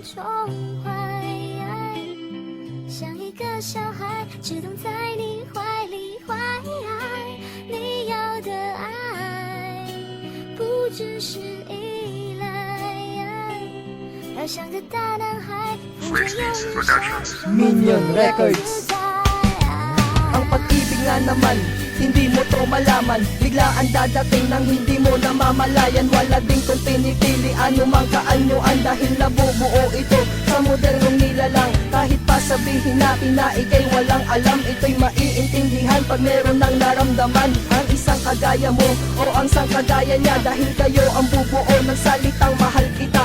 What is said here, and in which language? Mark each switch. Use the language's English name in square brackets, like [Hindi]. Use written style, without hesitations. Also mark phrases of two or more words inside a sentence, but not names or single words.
[Chinese] 像一个小孩，只懂在你怀里怀你要的爱，不只是依赖，要像个大男孩，扶着有人手 Minion Records。 [Filipino] Ang pag-ibig nga naman, hindi mo to malaman. Biglaan dadating nang hindi mo namamalayan. Wala ding kung pinipili anumang kaanyuan, dahil nabubuo ito sa modernong nilalang. Kahit pa sabihin natin na ikay walang alam, ito'y maiintindihan pag meron ng naramdaman ang isang kagaya mo o ang sang kagaya niya, dahil kayo ang bubuo ng salitang mahal kita.